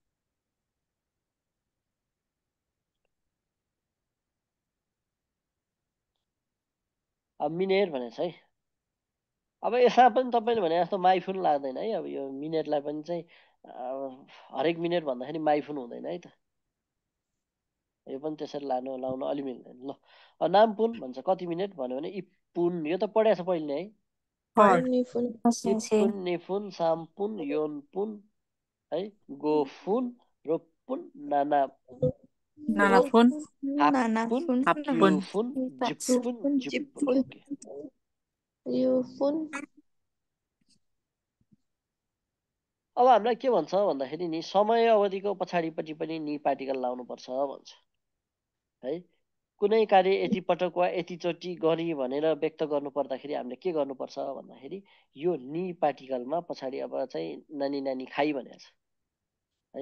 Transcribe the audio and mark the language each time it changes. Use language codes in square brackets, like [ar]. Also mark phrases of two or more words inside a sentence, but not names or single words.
[ne] अब मिनेट भनेछ है अब यसमा पनि तपाईँले भने जस्तो माइफुन लाग्दैन है अब यो मिनेटलाई पनि चाहिँ हरेक मिनेट भन्दाखेरि माइफुन हुँदैन है त यो पनि त्यसरी लाउन अलि मिल्दैन ल नामपुन भन्छ कति मिनेट भन्यो भने इपुन यो त पढाएको छ पहिले है [ja] 一分 二分 三分 四分 [ne] है [ja] 五分 六分 [ne] नानाफुन [ja] 八分 九分 十分 十分 [ne] अब हामीलाई के भन्छ भन्दाखेरि नि समय अवधिको पछाडिपट्टि पनि नि पार्टिकल लाउनुपर्छ भन्छ है कुनै कार्य यति पटक वा यतिचोटि गरी भनेर व्यक्त गर्नु पर्दाखेरि हामीले के गर्नुपर्छ भन्दाखेरि यो नि पार्टिकलमा पछाडि अब चाहिँ [ja] 何々回 [ne] भनेको छ है।